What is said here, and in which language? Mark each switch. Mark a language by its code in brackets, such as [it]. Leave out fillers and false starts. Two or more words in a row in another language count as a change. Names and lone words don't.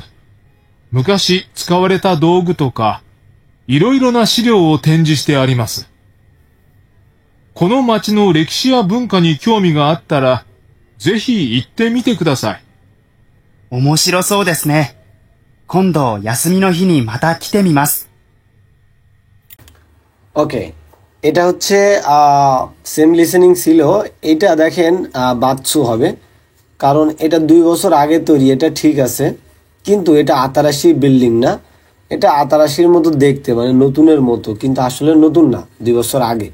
[ja] 昔使われた道具とか、いろいろな資料を展示してあります。この町の歴史や文化に興味があったら、ぜひ行ってみてください。面白そうですね。今度休みの日にまた来てみます。 [bn] ওকে, এটা হচ্ছে [en] same listening [bn] ছিল। এটা দেখেন বাচ্চু হবে, কারণ এটা 2 বছর আগে তৈরি, এটা ঠিক আছে, কিন্তু এটা আতারাশি বিল্ডিং না। এটা আতারাশির মতো দেখতে, মানে নতুনের মতো, কিন্তু আসলে নতুন না, 2 বছর আগে।